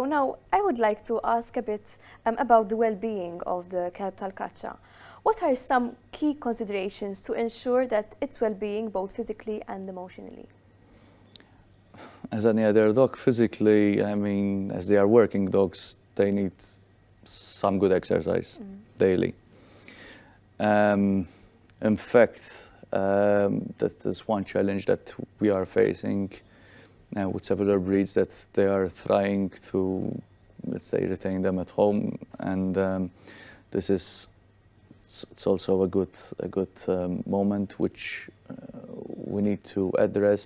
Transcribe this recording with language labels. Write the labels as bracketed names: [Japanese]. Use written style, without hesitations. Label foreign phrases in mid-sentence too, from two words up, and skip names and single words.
[English] Now, I would like to ask a bit about the well-being of the Kelb tal-Kaċċa. What are some key considerations to ensure that its well-being, both physically and emotionally? As any other dog, physically, I mean, as they are working dogs, they need some good exercise daily. In fact, that is one challenge that we are facing with several breeds, that they are trying to, let's say, retain them at home, and this is it's also a good moment which we need to address.